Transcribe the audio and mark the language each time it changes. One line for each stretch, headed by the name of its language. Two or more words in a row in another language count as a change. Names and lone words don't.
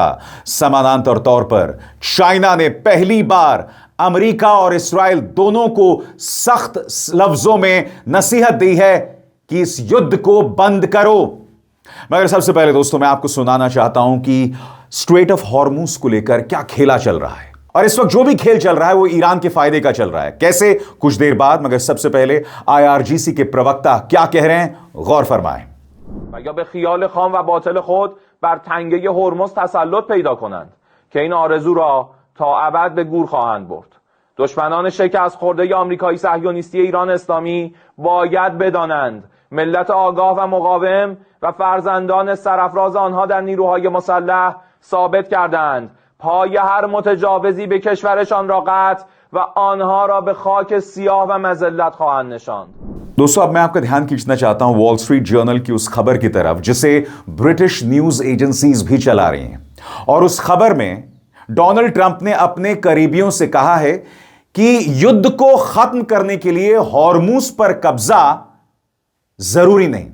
Hindi: समानांतर तौर पर चाइना ने पहली बार अमेरिका और इस्राएल दोनों को सख्त लफ्जों में नसीहत दी है कि इस युद्ध को बंद करो। मगर सबसे पहले दोस्तों मैं आपको सुनाना चाहता हूं कि स्ट्रेट ऑफ हॉर्मूज को लेकर क्या खेला चल रहा है, और इस वक्त जो भी खेल चल रहा है वो ईरान के फायदे का चल रहा है। कैसे, कुछ देर बाद। मगर सबसे पहले IRGC के प्रवक्ता क्या कह रहे हैं, गौर फरमाएं।
Persian: یا به خیال خام و باطل خود بر تنگه هرمز تسلط پیدا کنند که این آرزو را تا ابد به گور خواهند برد. دشمنان شکست خورده آمریکایی صهیونیستی ایران اسلامی باید بدانند ملت آگاه و مقاوم و فرزندان سرافراز آنها در نیروهای مسلح ثابت کردند پای هر متجاوزی به کشورشان را قطع و آنها را به خاک سیاه و مذلت خواهند نشاند.
Hindi: दोस्तों अब मैं आपका ध्यान खींचना चाहता हूं वॉल स्ट्रीट जर्नल की उस खबर की तरफ जिसे
English: British news agencies
Hindi: भी चला रही हैं। और उस खबर में डोनाल्ड ट्रंप ने अपने करीबियों से कहा है कि युद्ध को खत्म करने के लिए हॉर्मूज पर कब्जा जरूरी नहीं।